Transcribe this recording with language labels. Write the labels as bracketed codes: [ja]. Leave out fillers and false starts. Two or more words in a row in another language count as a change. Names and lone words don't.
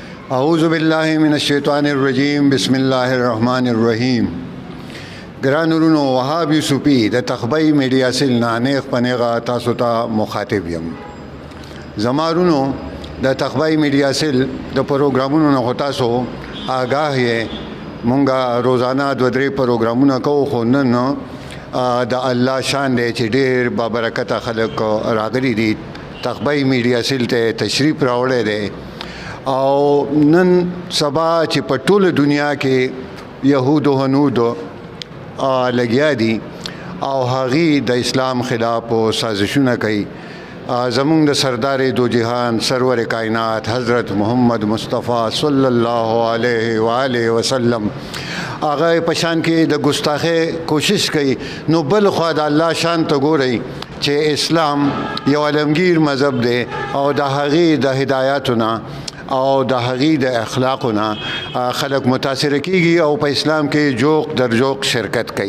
[ar] اعوذ بالله من الشیطان الرجیم بسم الله الرحمن الرحیم. [ps] ګران ورونو، وهاب یوسفی د تخبی میډیا سیل نه نیغ پنیغه تاسو ته مخاطب یم. زمارونو د تخبی میډیا سیل د پروګرامونو نه تاسو آگاه یې. مونږه روزانه دو درې پروګرامونه کوو، خو نن د الله شان دی چې ډېر بابرکته خلک راغلي دي. تخبی میډیا سیل ته تشریف راوړی دی او نن سبا چې په ټوله دنیا کې یهود او هنود لګیا دي او هغې د اسلام خلاف سازشونه کوي. زمونږ د سردار دو جهان سرور کائنات حضرت محمد مصطفیٰ [ar] صلی الله علیه و آله وسلم [ps] هغه په شان کې د ګستاخۍ کوشش کوي. نو بل خوا د الله شان ته ګورئ چې اسلام یو عالمگیر مذهب دی او د هغې د هدایاتونه او د هغې د اخلاقونه خلک متاثر کیږي او په اسلام کې جوق در جوق شرکت کوي.